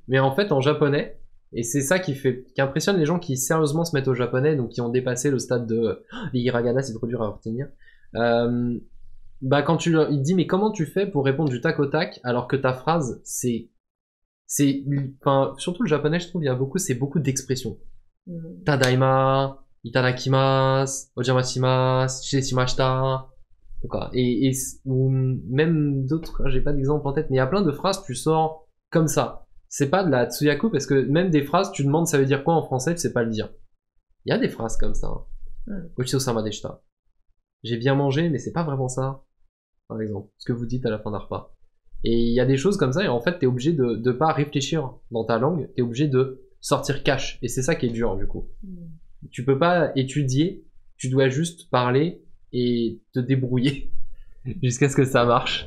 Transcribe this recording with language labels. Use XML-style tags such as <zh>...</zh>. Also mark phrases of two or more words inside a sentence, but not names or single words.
<fr>Mais en fait, en japonais, et c'est ça qui impressionne les gens qui sérieusement se mettent au japonais, donc qui ont dépassé le stade de les hiragana, c'est trop dur à retenir. Quand il te dit, mais comment tu fais pour répondre du tac au tac, alors que ta phrase, surtout le japonais, je trouve, c'est beaucoup d'expressions.</fr> <ja>ただいま、いただきます, おじゃましました、ししました,</ja> <fr>ou même d'autres, j'ai pas d'exemple en tête, mais il y a plein de phrases, tu sors comme ça. C'est pas de la tsuyaku, parce que même des phrases, tu demandes ça veut dire quoi en français, tu sais pas le dire. Il y a des phrases comme ça.</fr> <ja>ごちそうさまでした.</ja> <fr>J'ai bien mangé, mais c'est pas vraiment ça, par exemple, ce que vous dites à la fin d'un repas. Et il y a des choses comme ça, et en fait, t'es obligé de pas réfléchir dans ta langue, t'es obligé de sortir cash, et c'est ça qui est dur, du coup. Tu peux pas étudier, tu dois juste parler et te débrouiller jusqu'à ce que ça marche.</fr>